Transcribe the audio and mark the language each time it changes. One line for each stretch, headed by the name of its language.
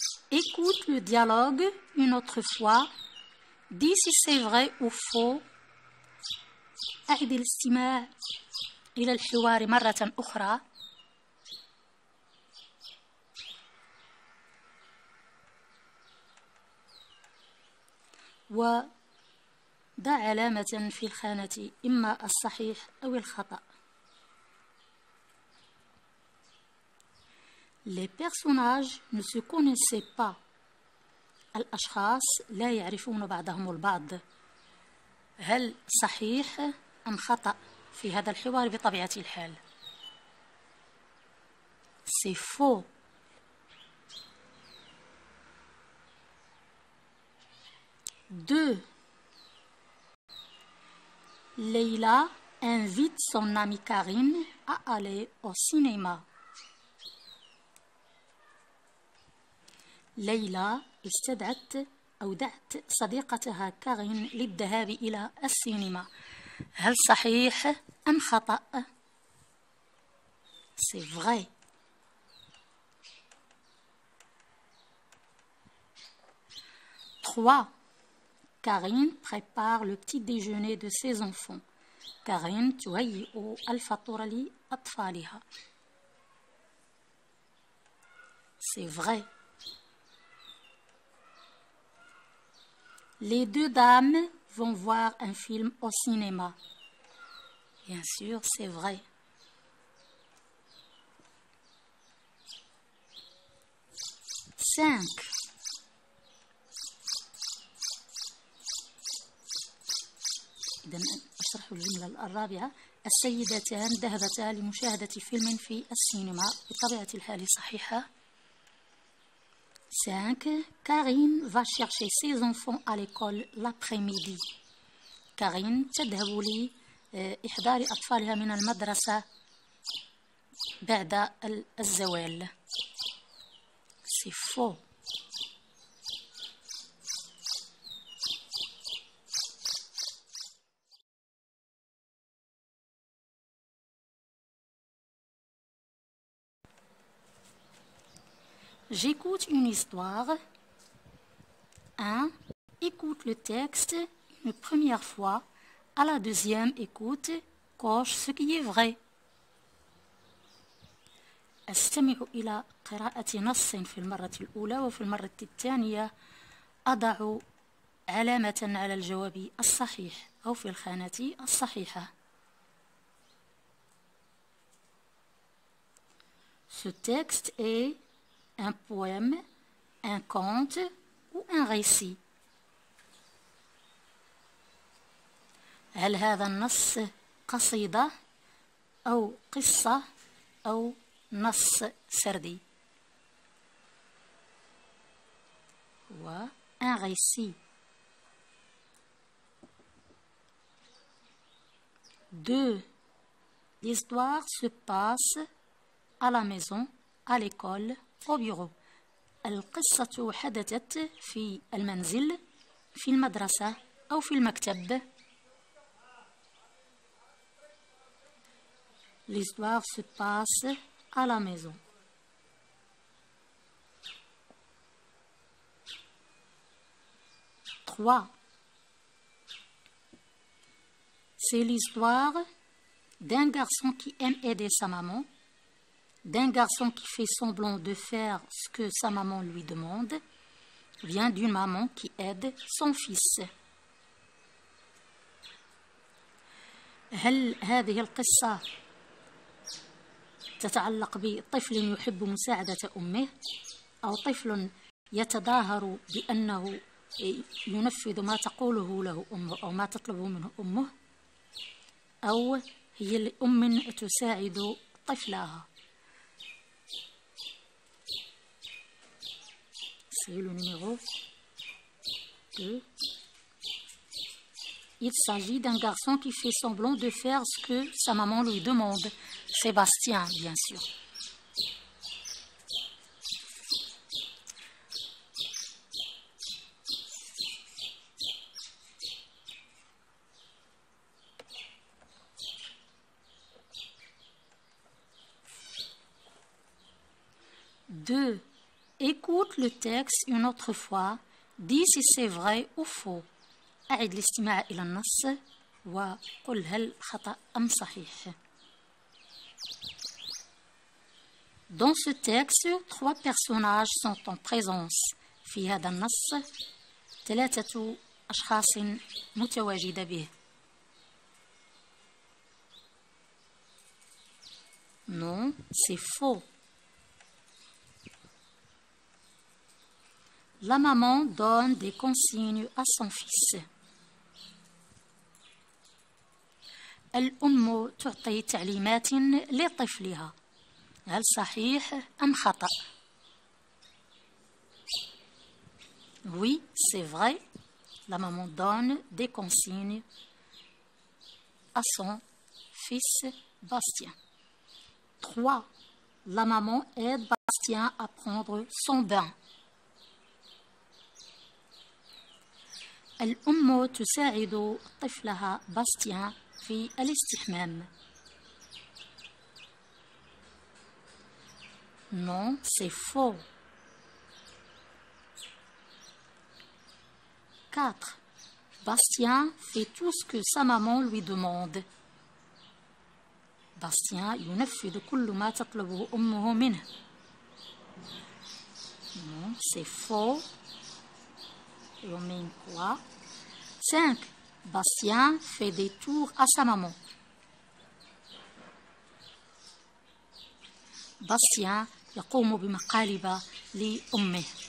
French: Écoute le dialogue une autre fois. Dis si c'est vrai ou faux.
Arabic: أعد الاستماع إلى الحوار مرة أخرى. وضع علامة في الخانة إما الصحيح أو الخطأ.
French: Les personnages ne se connaissaient pas.
Arabic: الأشخاص لا يعرفون بعضهم البعض. هل صحيح أم خطأ في هذا الحوار بطبيعة الحال؟
French: C'est faux. Deux. Leila invite son amie Karine à aller au cinéma.
Arabic: ليلى استدعت أو دعت صديقتها كارين للذهاب إلى السينما. هل صحيح أم خطأ؟
French: C'est vrai.
Arabic: 3.
French: Karine prépare le petit déjeuner de ses enfants.
Arabic: كارين تهيئ الفطور لأطفالها.
French: C'est vrai. Les deux dames vont voir un film au cinéma. Bien sûr, c'est vrai. 5.
Arabic: إذن أشرح الجملة الرابعة. السيدتان ذهبتا لمشاهدة فيلم في السينما. بطبيعة الحال صحيحة. 5.
French: Karine va chercher ses enfants à l'école l'après-midi.
Arabic: كارين تذهب لإحضار أطفالها من المدرسة بعد الزوال.
French: C'est faux. J'écoute une histoire. 1. Écoute le texte une première fois. À la deuxième écoute, coche ce qui est vrai.
Arabic: أستمع إلى قراءة نص في المرة الأولى، وفي المرة الثانية أضع علامة على الجواب الصحيح أو في الخانة الصحيحة.
French: Ce texte est un poème, un conte ou un récit.
Arabic: هل هذا النص قصيدة أو قصة أو نص سردي؟ و
French: un récit. 2. L'histoire se passe à la maison, à l'école, au bureau.
Arabic: القصة حدثت في المنزل، في المدرسة أو في المكتب.
French: L'histoire se passe à la maison. 3. C'est l'histoire d'un garçon qui aime aider sa maman, d'un garçon qui fait semblant de faire ce que sa maman lui demande, vient d'une maman qui aide son fils.
Arabic: هل هذه القصة تتعلق بطفل يحب مساعدة أمه، أو طفل يتظاهر بأنه ينفذ ما تقوله له أمه أو ما تطلبه منه أمه، أو هي الأم تساعد طفلها؟
French: C'est le numéro 2. Il s'agit d'un garçon qui fait semblant de faire ce que sa maman lui demande. Sébastien, bien sûr. Deux. Écoute le texte une autre fois. Dis si c'est vrai ou faux.
Arabic: أعد الاستماع إلى النص وقل هل خطأ أم صحيح.
French: Dans ce texte, 3 personnages sont en présence.
Arabic: في هذا النص 3 أشخاص متواجدة به.
French: Non, c'est faux. La maman donne des consignes à son fils.
Arabic: الأم تعطي تعليمات لطفلها. هل صحيح أم خطأ؟
French: Oui, c'est vrai. La maman donne des consignes à son fils Bastien. 3. La maman aide Bastien à prendre son bain.
Arabic: الأم تساعد طفلها باستيان في الاستحمام.
French: Non, c'est faux. 4. Bastien fait tout ce que sa maman lui demande.
Arabic: Bastien ينفذ كل ما تطلبه أمه منه.
French: Non, c'est faux. Et on met une croix. 5. Bastien fait des tours à sa maman.
Arabic: Bastien يقوم بمقالب لأمه.